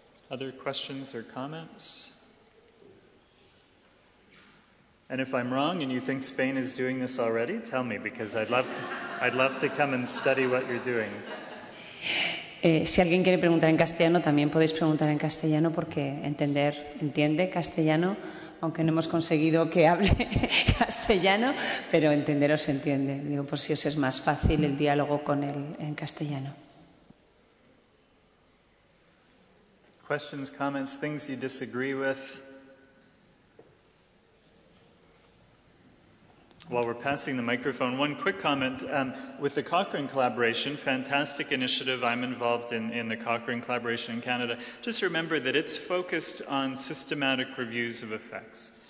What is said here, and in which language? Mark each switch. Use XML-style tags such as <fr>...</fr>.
<en>Other questions or comments? And if I'm wrong and you think Spain is doing this already, tell me, because I'd love to come and study what you're doing.</en> <es>Si alguien quiere preguntar en castellano, también podéis preguntar en castellano, porque entiende castellano, aunque no hemos conseguido que hable castellano, pero entender os entiende. Digo, por si os es más fácil el diálogo con él en castellano.</es> <en>Questions, comments, things you disagree with? While we're passing the microphone, one quick comment. With the Cochrane collaboration, fantastic initiative. I'm involved in the Cochrane collaboration in Canada. Just remember that it's focused on systematic reviews of effects.</en>